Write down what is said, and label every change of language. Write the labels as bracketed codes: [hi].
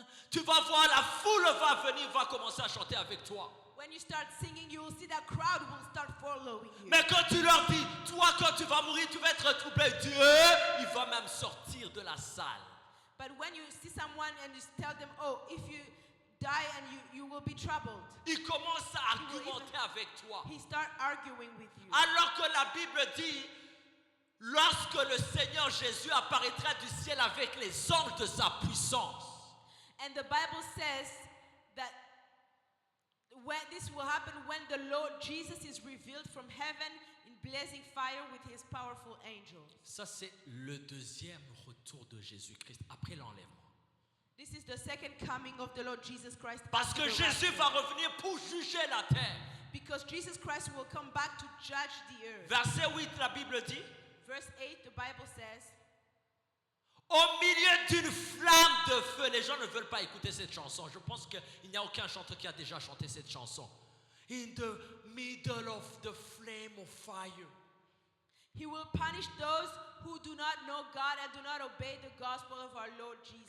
[fr] Tu vas voir, la foule va venir, va commencer à chanter avec toi. [en] When you start singing, you will see that crowd will start following you. [fr] Mais quand tu leur dis, toi quand tu vas mourir, tu vas être troublé, Dieu, il va même sortir de la salle. [en] But when you see someone and you tell them, oh, if you die and you will be troubled, [fr] Il commence à argumenter avec toi. [en] he start arguing with you. [fr] Alors que la Bible dit, lorsque le Seigneur Jésus apparaîtra du ciel avec les anges de sa puissance, [en] And the Bible says that when this will happen when the Lord Jesus is revealed from heaven in blazing fire with his powerful angels. [fr] ça c'est le deuxième retour de Jésus-Christ après l'enlèvement. [en] This is the second coming of the Lord Jesus Christ. [fr] Parce [en] after [fr] que [en] the [fr] Jésus [en] rapture. [fr] va revenir pour juger la terre. [en] Because Jesus Christ will come back to judge the earth. [fr] Verset 8, la Bible dit, [en] Verse 8, the Bible says, [fr] au milieu d'une flamme de feu. Les gens ne veulent pas écouter cette chanson. Je pense qu'il n'y a aucun chanteur qui a déjà chanté cette chanson. [en] In the middle of the flame of fire. he will punish those who do not know God and do not obey the gospel of our Lord Jesus.